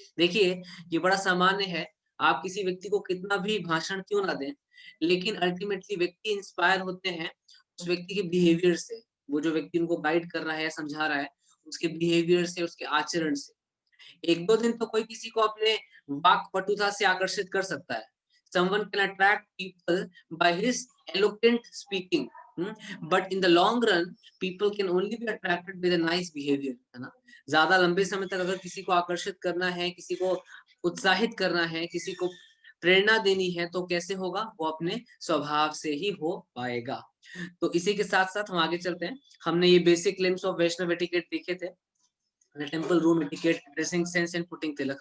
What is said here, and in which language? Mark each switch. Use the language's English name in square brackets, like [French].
[Hindi] देखिए, ये बड़ा सामान्य है, आप किसी व्यक्ति को कितना भी भाषण क्यों ना दें, लेकिन अल्टीमेटली व्यक्ति इंस्पायर होते हैं उस व्यक्ति के बिहेवियर से। वो जो व्यक्ति उनको गाइड कर रहा है या समझा रहा है, उसके बिहेवियर से, उसके आचरण से। एक दो दिन तो कोई किसी को अपने वाक पटुता से आकर्षित कर सकता है। [English] Someone can attract people by his eloquent speaking, but in the long run, people can only be attracted with a nice behavior, [Hindi] है ना। ज्यादा लंबे समय तक अगर किसी को आकर्षित करना है, किसी को उत्साहित करना है, किसी को प्रेरणा देनी है, तो कैसे होगा, वो अपने स्वभाव से ही हो पाएगा। तो इसी के साथ साथ हम आगे चलते हैं। हमने ये [English] basic limbs of Vaishnav etiquette [Hindi] देखे थे, [English] Temple room etiquette, dressing sense and putting tilak.